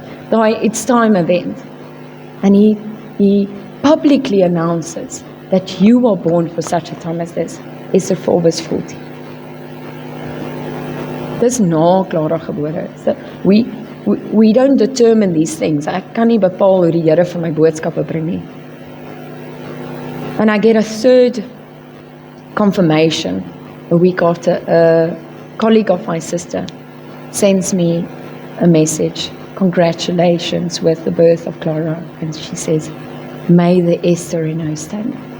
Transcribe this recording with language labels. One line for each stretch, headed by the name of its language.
English: The It's Time event. And he publicly announces that you were born for such a time as this. Esther 4 verse 40.
Afrikaans: Dis na Clara gebore.
English: So we don't determine these things.
Afrikaans: Ek kan nie bepaal hoe die Here vir my boodskappe bring nie.
English: And I get a third confirmation a week after. A colleague of my sister sends me a message. Congratulations with the birth of Clara. And she says, may the Esther in her stand.